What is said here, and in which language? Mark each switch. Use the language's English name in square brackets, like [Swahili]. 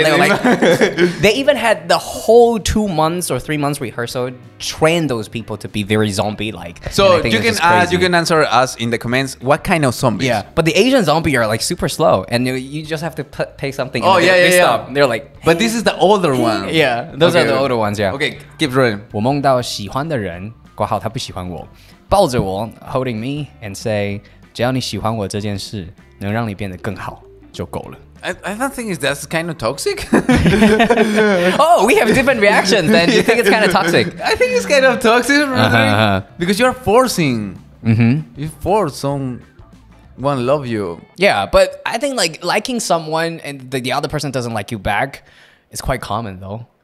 [English] Yeah, like, they even had the whole 2 months or 3 months rehearsal train those people to be very zombie-like. So you can answer us in the comments what kind of zombies. Yeah, but the Asian zombie are like super slow, and you just have to pay something. Oh, they stop. They're like, but this is the older one. Yeah, those are the older ones. Yeah. Okay, keep rolling. [Chinese] 我梦到喜欢的人，括号他不喜欢我，抱着我 ， [English] holding me and say， [Chinese] 只要你喜欢我这件事，能让你变得更好就够了。 [English] I don't think that's kind of toxic. Oh, we have different reactions then. You think it's kind of toxic? I think it's kind of toxic, because you're forcing. You force someone love you. Yeah, but I think like liking someone and the other person doesn't like you back is quite common though.